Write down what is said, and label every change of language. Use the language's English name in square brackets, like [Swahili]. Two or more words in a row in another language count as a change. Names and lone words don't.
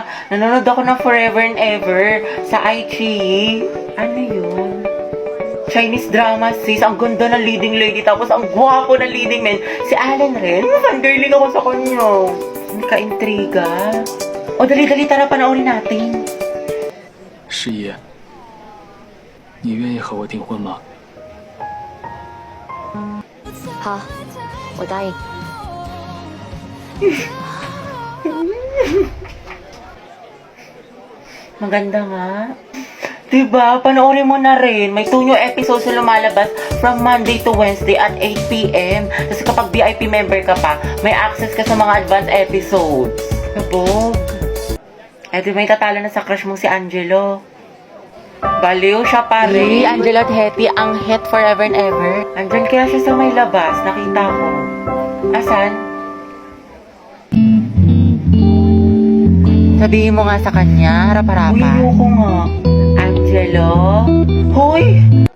[Filipino] Nanonood ako ng Forever and Ever sa iQIYI. Ano yun? [English] Chinese drama, [Filipino] sis. Ang ganda ng [English] leading lady. [Filipino] Tapos ang gwapo ng [English] leading man. [Filipino] Si Allen rin. Fangirling ako sa kanya. Ang ka-intriga. O, dali-dali, tara, panoorin natin. [Chinese] 师爷，你愿意和我订婚吗？好，我答应。 [Filipino] Maganda nga. Diba? Panoorin mo na rin. May [English] 2 new episodes [Filipino] na lumalabas [English] from Monday to Wednesday at 8 p.m. [Filipino] Kasi kapag [English] VIP member [Filipino] ka pa, may access ka sa mga [English] advanced episodes. [Filipino] Kabog. Eh, di may tatalo na sa crush mong si Angelo. Baliw siya pa rin. Angelo at Hetty, ang hit forever and ever. Andyan kaya siya sa may labas. Nakita ko. Asan? Sabihin mo nga sa kanya, Uy, harap-harapan. ayoko nga. Angelo? Hoy!